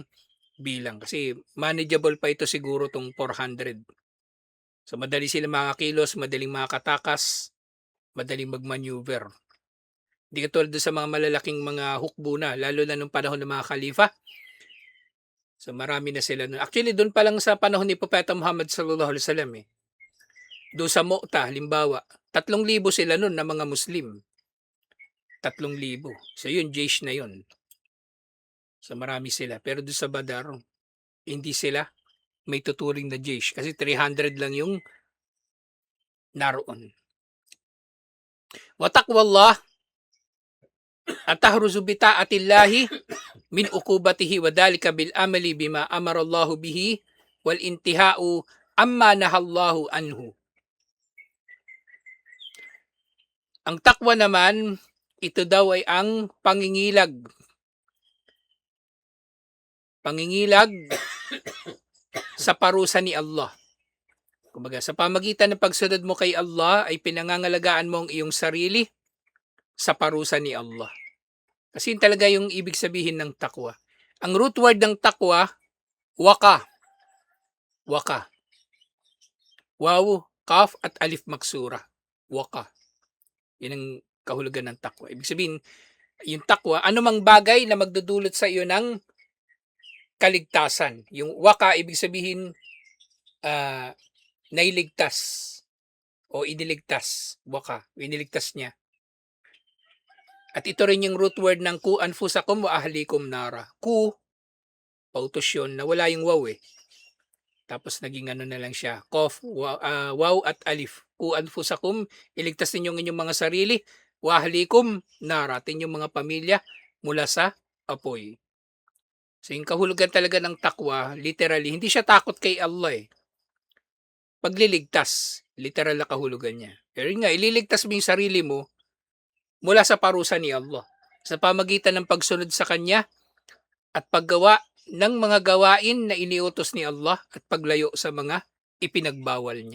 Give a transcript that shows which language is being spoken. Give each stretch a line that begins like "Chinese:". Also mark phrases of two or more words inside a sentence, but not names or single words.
Filipino: Kasi manageable pa ito siguro tong 400. So madali sila makakilos, madaling makatakas, madaling magmaneuver. Hindi katulad sa mga malalaking mga hukbo na, lalo na nung panahon ng mga khalifa. So marami na sila. Actually, doon pa lang sa panahon ni Propeta Muhammad
Arabic: صلى الله عليه وسلم
Filipino: doon sa Mu'tah, halimbawa, 3,000 sila noon na mga Muslim. 3,000. So yun, jaysh na yun. So marami sila. Pero doon sa Badar, hindi sila may tuturing na jaysh. Kasi 300 lang yung naroon.
Arabic: وتقوى الله التحرز بطاعة الله من عقوبته وذلك بالعمل بما أمر الله به والانتهاء عما نهى الله عنه.
Filipino: Ang takwa naman, ito daw ay ang pangingilag. Pangingilag sa parusa ni Allah. Kumbaga, sa pamagitan ng pagsunod mo kay Allah ay pinangangalagaan mo ang iyong sarili sa parusa ni Allah. Kasi yun talaga yung ibig sabihin ng takwa. Ang root word ng takwa, waka. Waka. Waw, kaf at
Arabic: alif maksura.
Filipino: Waka. Yan ang kahulugan ng takwa. Ibig sabihin, yung takwa, anumang bagay na magdudulot sa iyo ng kaligtasan. Yung waka, ibig sabihin, nailigtas o iniligtas. Waka, iniligtas niya. At ito rin yung root word ng
Arabic: قوا أنفسكم وأهليكم نارا.
Filipino: Ku, pautos yun, na wala yung waw Tapos naging na lang siya. Kof, waw at alif.
Arabic: قوا أنفسكم,
Filipino: iligtas ninyo ang inyong mga sarili.
Arabic: وأهليكم نارا,
Filipino: at inyong mga pamilya mula sa apoy. So yung kahulugan talaga ng takwa, literally, hindi siya takot kay Allah eh. Pagliligtas, literal na kahulugan niya. Pero yun nga, ililigtas mo yung sarili mo mula sa parusa ni Allah sa pamagitan ng pagsunod sa Kanya at paggawa ng mga gawain na iniutos ni Allah at paglayo sa mga ipinagbawal niya.